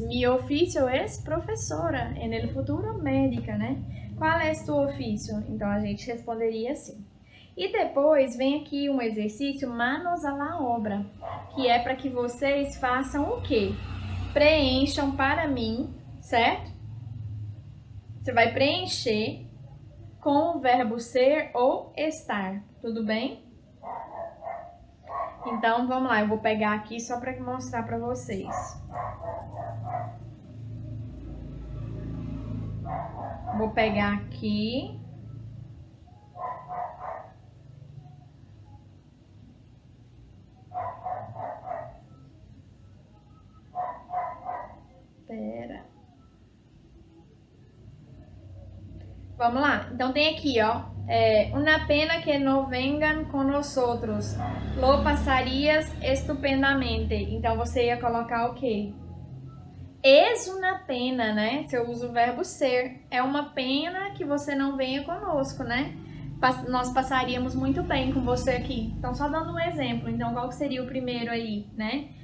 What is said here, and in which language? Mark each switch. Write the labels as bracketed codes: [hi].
[es] Mi oficio es professora, en el futuro médica, né? [pt] Qual é tu ofício? Então a gente responderia assim. E depois vem aqui um exercício [es] manos à la obra, [pt] que é para que vocês façam o quê? Preencham para mim, certo? Você vai preencher com o verbo ser ou estar, tudo bem? Então, vamos lá, eu vou pegar aqui só para mostrar para vocês. Vou pegar aqui. Pera. Vamos lá. Então, tem aqui, ó. [es] Una pena que no vengan con nosotros. Lo pasarías estupendamente. [pt] Então, você ia colocar o quê? Es uma pena, né? Se eu uso o verbo ser. É uma pena que você não venha conosco, né? Nós passaríamos muito bem com você aqui. Então, só dando um exemplo. Então, qual que seria o primeiro aí, né?